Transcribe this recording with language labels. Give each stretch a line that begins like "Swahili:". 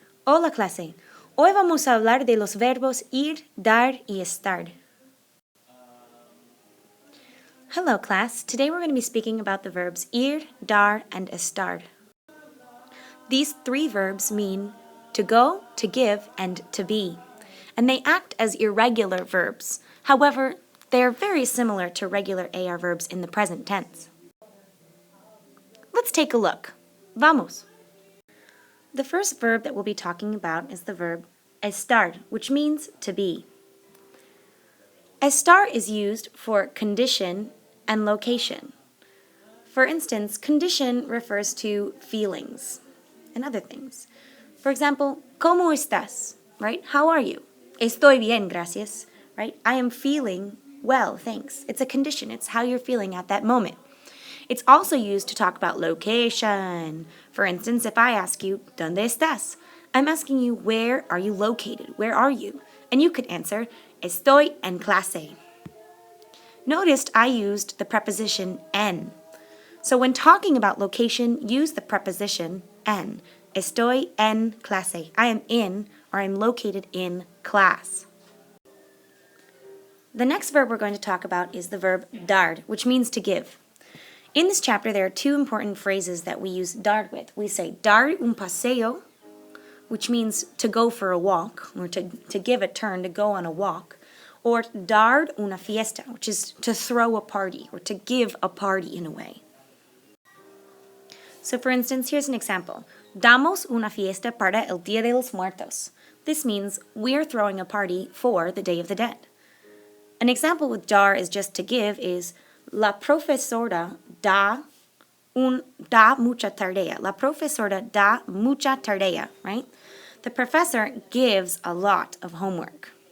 Spanish: Hola clase, hoy vamos a hablar de los verbos ir, dar y estar.
English: Hello class, today we're going to be speaking about the verbs ir, dar, and estar. These three verbs mean to go, to give, and to be, and they act as irregular verbs. However, they are very similar to regular AR verbs in the present tense. Let's take a look.
Spanish: Vamos.
English: The first verb that we'll be talking about is the verb estar, which means to be. Estar is used for condition and location. For instance, condition refers to feelings and other things. For example,
Spanish: ¿Cómo estás?
English: Right? How are you?
Spanish: Estoy bien, gracias.
English: Right? I am feeling well, thanks. It's a condition. It's how you're feeling at that moment. It's also used to talk about location. For instance, if I ask you,
Spanish: ¿Dónde estás?
English: I'm asking you, where are you located? Where are you? And you could answer,
Spanish: Estoy en clase.
English: Notice I used the preposition en. So when talking about location, use the preposition en.
Spanish: Estoy en clase.
English: I am in, or I'm located in class. The next verb we're going to talk about is the verb dar, which means to give. In this chapter, there are two important phrases that we use dar with. We say dar un paseo, which means to go for a walk, or to give a turn, to go on a walk, or dar una fiesta, which is to throw a party, or to give a party in a way. So for instance, here's an example.
Spanish: Damos una fiesta para el Día de los Muertos.
English: This means we are throwing a party for the Day of the Dead. An example with dar is just to give is
Spanish: La profesora da mucha tarea. La profesora da mucha tarea, right?
English: The professor gives a lot of homework.